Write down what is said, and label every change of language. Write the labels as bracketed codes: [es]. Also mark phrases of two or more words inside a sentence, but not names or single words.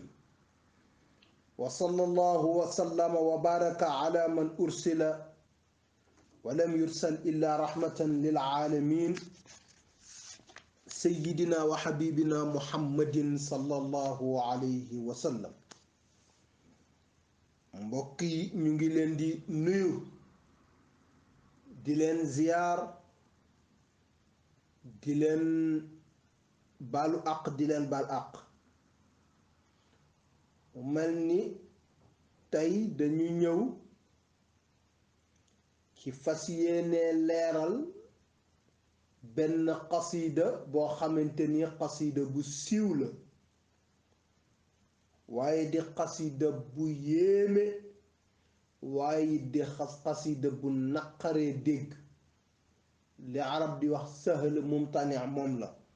[ar] وصلى الله وسلم وبارك على من أرسل ولم يرسل إلا رحمة للعالمين سيدنا وحبيبنا محمد صلى الله عليه وسلم. [wo] mbokk yi ñu ngi leen di nuyu di leen ziyaar di leen baalu àq di leen baal àq. mel ni tey dañu ñëw ci fas yéene leeral benn xasida boo xamante ni xasida bu siiw la waaye di xasida bu yéeme waaye di xasida bu naqaree dégg li arab di wax [ar] سهل ممتنع [wo] moom la